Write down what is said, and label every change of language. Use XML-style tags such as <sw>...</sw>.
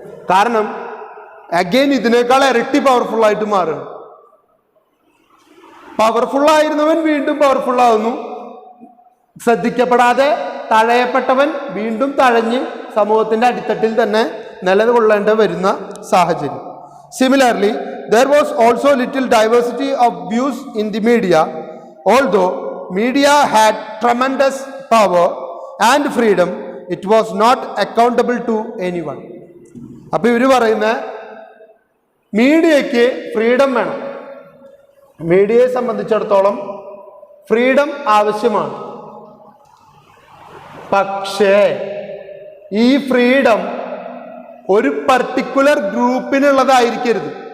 <ml>കാരണം അഗെയിൻ ഇതിനേക്കാൾ ഇരട്ടി പവർഫുൾ ആയിട്ട് മാറുകയാണ്. പവർഫുൾ ആയിരുന്നവൻ വീണ്ടും പവർഫുൾ ആവുന്നു. ശ്രദ്ധിക്കപ്പെടാതെ തഴയപ്പെട്ടവൻ വീണ്ടും തഴഞ്ഞ് സമൂഹത്തിന്റെ അടിത്തട്ടിൽ തന്നെ നിലകൊള്ളേണ്ടി വരുന്ന സാഹചര്യം.</ml> <en>Similarly, there was also little diversity of views in the media, although media had tremendous power and freedom, it was not accountable to anyone.</en> <ml>അപ്പോൾ ഇവർ പറയുന്ന മീഡിയയ്ക്ക് ഫ്രീഡം വേണം. മീഡിയയെ സംബന്ധിച്ചിടത്തോളം ഫ്രീഡം ആവശ്യമാണ്. പക്ഷേ ഈ ഫ്രീഡം ഒരു പർട്ടിക്കുലർ ഗ്രൂപ്പിനുള്ളതായിരിക്കരുത്.</ml>